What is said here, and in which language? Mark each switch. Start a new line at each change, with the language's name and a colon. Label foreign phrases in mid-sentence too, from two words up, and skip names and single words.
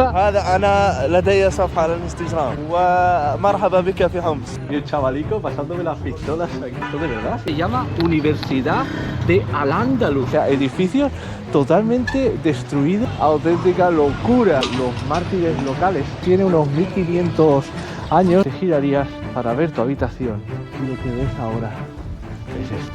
Arabic: هذا أنا لدي صفحة على الانستغرام ومرحبا بك في حمص.
Spanish: Y el chavalico pasándome las pistolas aquí. Esto de verdad se llama Universidad de Al-Ándalus. O sea, edificios totalmente destruidos. Auténtica locura. Los mártires locales. Tiene unos 1500 años. Te girarías para ver tu habitación. Y lo que ves ahora es esto.